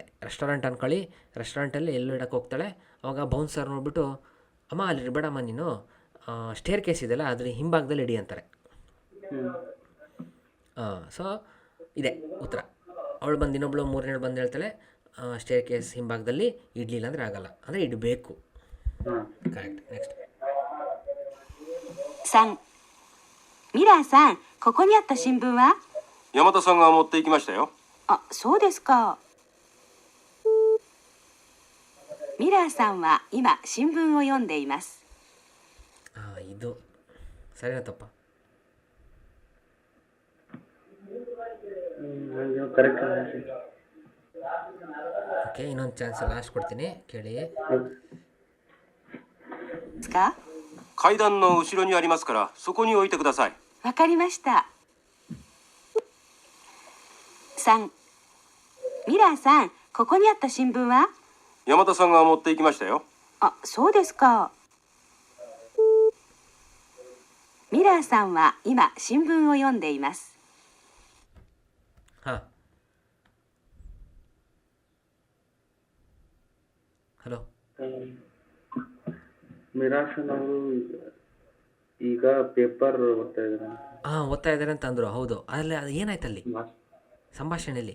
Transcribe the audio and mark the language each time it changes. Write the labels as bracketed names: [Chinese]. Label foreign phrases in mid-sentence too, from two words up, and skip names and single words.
[Kannada] ರೆಸ್ಟೋರೆಂಟ್ ಅಂದ್ಕೊಳ್ಳಿ, ರೆಸ್ಟೋರೆಂಟಲ್ಲಿ ಎಲ್ಲೋ ಇಡೋಕ್ಕೆ ಹೋಗ್ತಾಳೆ. ಅವಾಗ ಬೌನ್ಸರ್ ನೋಡ್ಬಿಟ್ಟು, ಅಮ್ಮ ಅಲ್ಲಿ ಇಡಬೇಡಮ್ಮ ನೀನು, [English] stair case [Kannada] ಇದೆಯಲ್ಲ ಅದ್ರ ಹಿಂಭಾಗದಲ್ಲಿ ಇಡಿ ಅಂತಾರೆ. ಸೊ ಇದೆ ಉತ್ತರ. ಅವಳು ಬಂದು ಇನ್ನೊಬ್ಳು ಮೂರನೇಳು ಬಂದು ಹೇಳ್ತಾಳೆ, [English] stair case [Kannada] ಹಿಂಭಾಗದಲ್ಲಿ ಇಡಲಿಲ್ಲ ಅಂದರೆ ಆಗಲ್ಲ, ಅಂದರೆ ಇಡಬೇಕು. [English] correct. next. [Japanese] 3、ミラーさん、ここにあった新聞は？山田さんが持って行きましたよ。あ、そうですか。ミラーさんは今新聞を読んでいます。 [Kannada] ಇದು ಸರಿನಾ ತಪ್ಪ? ಕರೆಕ್ಟ್. ಓಕೆ, ಇನ್ನೊಂದು [English] chance last [Kannada] ಕೊಡ್ತೀನಿ, ಕೇಳಿ. [Japanese] ですか？階段の後ろにありますから、そこに置いてください。わかりました。3、ミラーさん、ここにあった新聞は？山田さんが持って行きましたよ。あ、そうですか。ミラーさんは今新聞を読んでいます。 [Kannada] ಹಾಂ, ಹಲೋ. ಮಿರಾಸನ್ ಅವರು ಈಗ ಪೇಪರ್ ಓದ್ತಾ ಇದ್ದಾರೆ. ಓದ್ತಾ ಇದ್ದಾರೆ ಅಂತ ಅಂದರು. ಹೌದು, ಅಲ್ಲಿ ಅದು ಏನಾಯ್ತು ಅಲ್ಲಿ ಸಂಭಾಷಣೆಯಲ್ಲಿ?